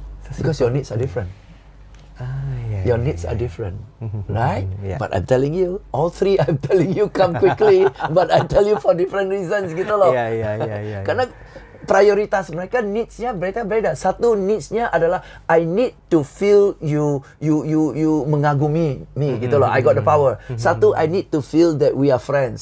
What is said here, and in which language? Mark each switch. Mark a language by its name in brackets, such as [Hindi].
[English] Because your needs are different. Your needs are different, right? But I'm telling you, all three I'm telling you come quickly, but I tell you for different reasons [Indonesian] gitu loh. Karena prioritas mereka, needs-nya mereka beda. Satu needs-nya adalah [English] I need to feel you [Indonesian] mengagumi [English] me [Indonesian] gitu loh. [English] I got the power. [Indonesian] Satu, [English] I need to feel that we are friends.